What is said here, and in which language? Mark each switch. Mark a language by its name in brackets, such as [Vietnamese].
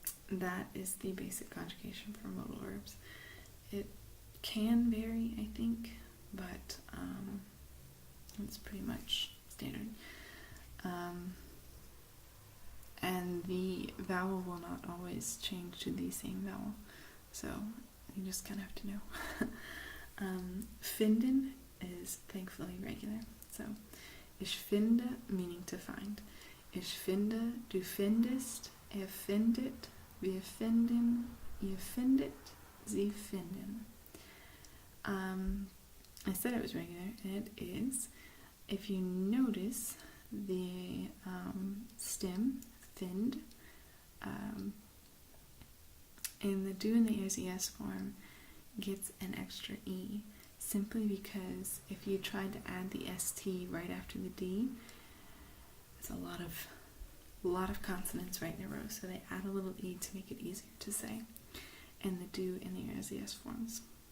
[English] That is the basic conjugation for modal verbs. It can vary, I think, but it's pretty much standard. And the vowel will not always change to the same vowel. So you just kind of have to know. Finden is thankfully regular. So, [German] ich finde, [English] meaning to find. [German] Ich finde, du findest, findet, wir finden, ihr findet, sie finden. [English] I said it was regular, and it is. If you notice the stem, find, in the do and the SES form gets an extra E, simply because if you tried to add the ST right after the D, it's a lot of consonants right in a row, so they add a little E to make it easier to say in the do and the SES forms.